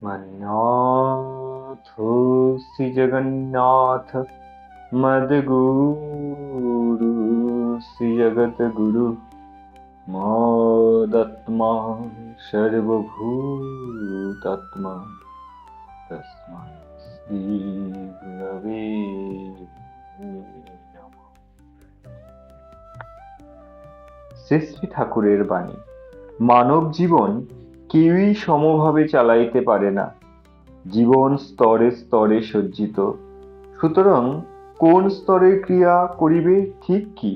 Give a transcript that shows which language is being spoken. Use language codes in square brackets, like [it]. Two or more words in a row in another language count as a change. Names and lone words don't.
[sa] मन्नाथ श्री जगन्नाथ मद्गुरु श्री जगत गुरु मदत्मा सर्वभूतात्मा तस्मै श्री गुरवे नमः। [bn] শ্রী শ্রী ঠাকুরের বাণী। মানব জীবন কেউই সমভাবে চালাইতে পারে না। জীবন স্তরে স্তরে সজ্জিত। সুতরাং কোন স্তরের ক্রিয়া করিবে ঠিক কি?